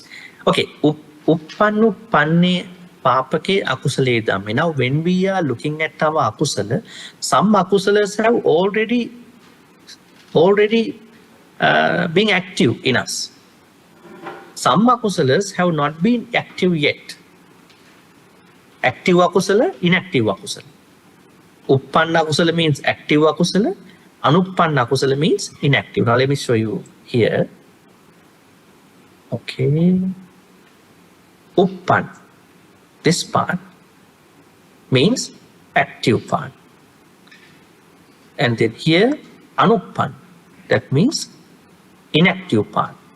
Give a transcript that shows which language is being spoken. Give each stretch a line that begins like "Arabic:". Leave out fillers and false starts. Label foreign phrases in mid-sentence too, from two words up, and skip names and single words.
Pali: Okay. Uppanuppanne Papake Akusale Dham.
English: Now, when we are looking at our akusala, some akusalas have already being active in us. Some akusalas have not been active yet. Active akusala, inactive akusala.
Pali: Uppanna akusala
English: means active akusala.
Pali: Anuppanna akusala
English: means inactive. Now let me show you here. Okay. Uppan, this part means active part. And then here, Anuppan, that means inactive part.